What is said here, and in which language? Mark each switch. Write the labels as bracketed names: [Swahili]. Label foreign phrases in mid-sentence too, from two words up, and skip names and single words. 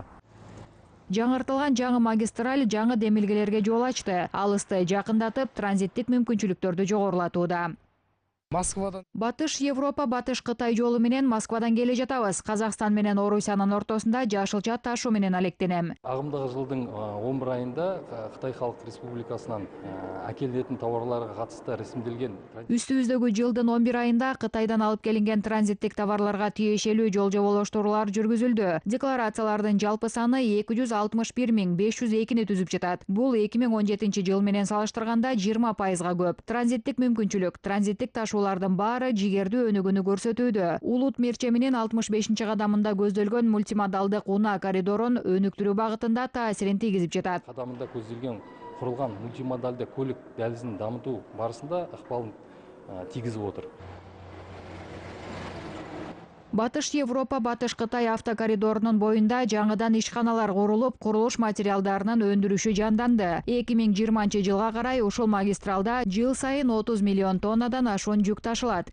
[Kyrgyz] Жаңыртылган жаңы магистраль жаңы демилгелерге жол ачты. Алысты жакындатып, транзиттик мүмкүнчүлүктөрдү жогорулатууда. Москвадан Батыш Европа, батыш Кытай жолу менен Москвадан келе жатабыз. Казакстан менен Орусиянын ортосунда жашылча ташуу менен алектенем. [Kazakh] ағымдағы жылдың 11 айында Қытай Халық Республикасынан әкелінетін тауарларға қатысты ресімделген [Kyrgyz] Үстүбүздөгү жылдын 11 айында Кытайдан алып келинген транзиттик товарларга тиешелүү жол жоболоштуруулар жүргүзүлдү. Декларациялардын жалпы саны 261.502-ни түзүп жатат. Бул 2017 жыл менен салыштырганда 20%га көп. Транзиттик мүмкүнчүлүк, транзиттик ташуулардын баары жигердүү өнүгүүнү көрсөтүүдө. Улут мерчеминин 65-кадамында көздөлгөн мультимодалдык унаа коридорун өнүктүрүү багытында таасирин тийгизип жатат. [Kazakh] қадамында көзделген құрылған мультимодальды көлік дәлізін дамыту барысында ықпалын тигізіп отыр. [Kyrgyz] Батыш Европа, батыш Кытай автокоридорунун боюнда жаңыдан ишканалар курулуп, курулуш материалдарынын өндүрүшү жанданды. 2020 жылга карай ушул магистралда жыл сайын 30 миллион тоннадан ашуун жүк ташылат.